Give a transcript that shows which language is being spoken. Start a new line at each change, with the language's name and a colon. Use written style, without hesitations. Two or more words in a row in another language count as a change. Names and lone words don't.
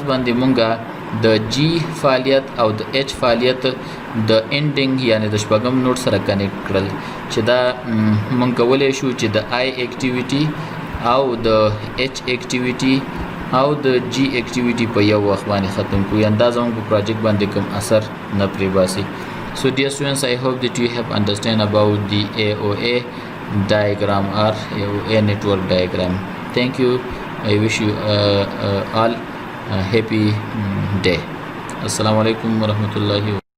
Pashto: باندې موږ د جی فعالیت او د اچ فعالیت د انډینګ یعنی د شپږم نوټ سره کنیکټ کړل چې دا موږ کولای شو چې د آی اکټیویټي او د اچ اکټیویټي او د جی اکټیویټي په یو وخت باندې ختم کړو اندازه موږ په پروجیکټ باندې کوم اثر نه پرې باسي
English: So dear students, I hope that you have understand about the AOA diagram or AOA network diagram. Thank you. I wish you all a happy day.
Arabic: السلام عليكم ورحمة الله وبركاته.